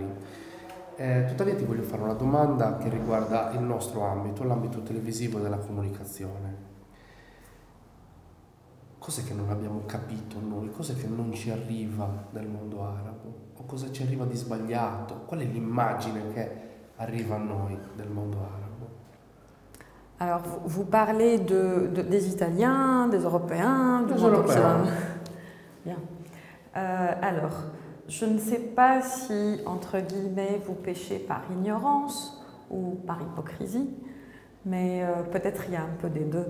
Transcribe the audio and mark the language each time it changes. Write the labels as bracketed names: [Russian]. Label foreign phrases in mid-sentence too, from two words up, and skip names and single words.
[Italian] Tuttavia ti voglio fare una domanda che riguarda il nostro ambito, l'ambito televisivo della comunicazione. Cos'è che non abbiamo capito noi? Cos'è che non ci arriva del mondo arabo? O cosa ci arriva di sbagliato? Qual è l'immagine che arriva a noi del mondo arabo? [French] Alors, vous parlez des Italiens, des Européens, du Des monde Européens. occidental. Bien. Alors, je ne sais pas si, entre guillemets, vous péchez par ignorance ou par hypocrisie, mais peut-être il y a un peu des deux.